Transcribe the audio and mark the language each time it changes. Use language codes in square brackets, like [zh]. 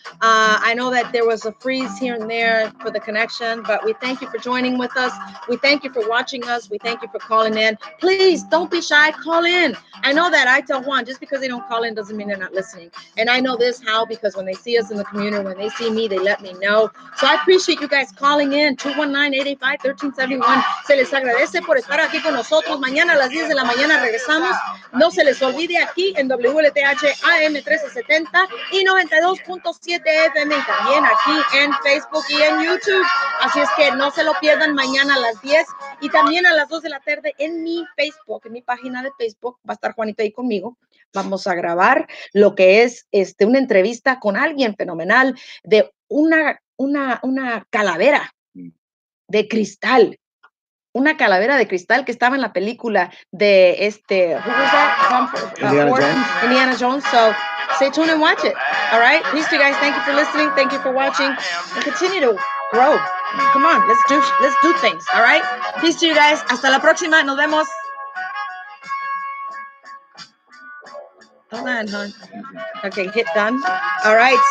[en] I know that there was a freeze here and there for the connection, but we thank you for joining with us. We thank you for watching us. We thank you for calling in. Please don't be shy. Call in. I know that I tell Juan, just because they don't call in doesn't mean they're not listening. And I know this how, because when they see us in the community, when they see me, they let me know. So I appreciate you guys calling in. 219-885-1371. [es] Se les agradece por estar aquí con nosotros. Mañana a las 10 de la mañana regresamos. No se les olvide aquí en WLTH AM 1370 y 92.7 FM y también aquí en Facebook y en YouTube. Así es que no se lo pierdan mañana a las 10 y también a las 2 de la tarde en mi Facebook, en mi página de Facebook. Va a estar Juanito ahí conmigo. Vamos a grabar lo que es una entrevista con alguien fenomenal de una calavera de cristal. Una calavera de cristal que estaba en la película de [en] who was that? Indiana Jones. So stay tuned and watch it. All right. Peace to you guys. Thank you for listening. Thank you for watching. And continue to grow. Come on. Let's do things. All right. Peace to you guys. [es] Hasta la próxima. Nos vemos. [en] Hold on, hon. Okay. Hit done. All right.